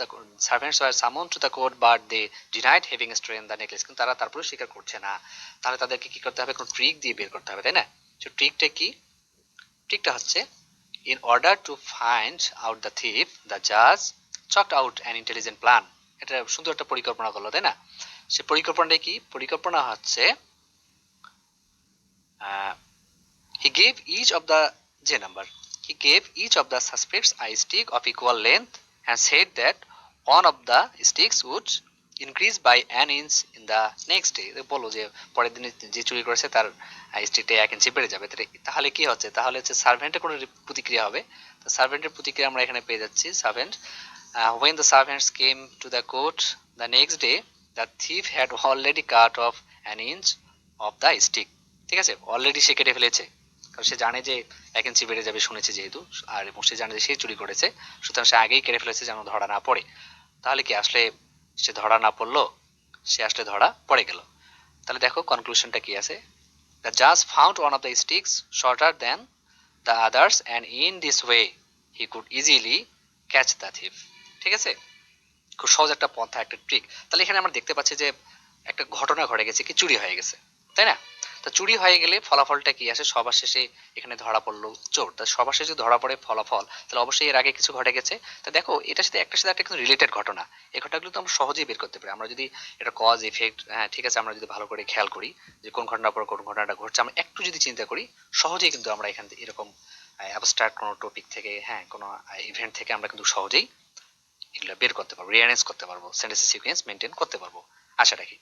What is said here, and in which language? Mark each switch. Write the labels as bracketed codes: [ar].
[en] the servants were summon to the court but they denied having stolen the necklace, [bn] কিন্তু তারা তারপরে স্বীকার করছে না। তাহলে তাদেরকে কি করতে হবে, কোনো ট্রিক দিয়ে বের করতে হবে, তাই না? তো ট্রিকটা কি, ট্রিকটা হচ্ছে, [en] in order to find out the thief the Jaaz চকড out an intelligent plan, [bn] এটা সুন্দর একটা পরিকল্পনা করলো, তাই না? সে পরিকল্পনাটা কি, পরিকল্পনা হচ্ছে [en] he gave each of the J number. He gave each of the suspects a stick of equal length and said that one of the sticks would increase by an inch in the next day. [bn] বলো যে পরের দিনে যে চুরি করেছে তার স্টিকটা 1 ইঞ্চি বেড়ে যাবে। তাহলে কি হচ্ছে, তাহলে হচ্ছে সার্ভেন্টের কোনো প্রতিক্রিয়া হবে। তো সার্ভেন্টের প্রতিক্রিয়া আমরা এখানে পেয়ে যাচ্ছি, servant [en] when the servants came to the court the next day the thief had already cut off an inch of the stick, [bn] ঠিক আছে, অলরেডি সে কেটে ফেলেছে, কারণ সে জানে যে 1 ইঞ্চি বেড়ে যাবে, শুনেছে যেহেতু, আর এবং সে জানে যে সে চুরি করেছে, সুতরাং সে আগেই কেটে ফেলেছে যেন ধরা না পড়ে। তাহলে কি আসলে সে ধরা না পড়লো, সে আসলে ধরা পড়ে গেল। তাহলে দেখো কনক্লুশনটা কি আছে, [en] the judge found one of the sticks shorter than the others and in this way he could easily catch the thief, [bn] ঠিক আছে, খুব সহজ একটা পন্থা, একটা ট্রিক। তাহলে এখানে আমরা দেখতে পাচ্ছি যে একটা ঘটনা ঘটে গেছে, কি চুরি হয়ে গেছে, তাই না? তো চুরি হয়ে গেলে ফলাফলটা কি আসে, সবার শেষে এখানে ধরা পড়লো চোর, তা সবার শেষে ধরা পড়ে ফলাফল, তাহলে অবশ্যই এর আগে কিছু ঘটে গেছে। তো দেখো এটার সাথে একটার সাথে একটা কিন্তু রিলেটেড ঘটনা, এই ঘটনাগুলো তো আমরা সহজেই বের করতে পারি, আমরা যদি এটা কজ ইফেক্ট, হ্যাঁ ঠিক আছে, আমরা যদি ভালো করে খেয়াল করি যে কোন ঘটনার পর কোন ঘটনাটা ঘটছে, আমরা একটু যদি চিন্তা করি, সহজেই কিন্তু আমরা এখান থেকে এরকম অ্যাবস্ট্রাক্ট কোনো টপিক থেকে, হ্যাঁ কোনো ইভেন্ট থেকে আমরা কিন্তু সহজেই এগুলো বের করতে পারবো, রিঅ্যারেঞ্জ করতে পারবো, সেন্টেন্সের সিকোয়েন্স মেনটেন করতে পারবো, আশা রাখি।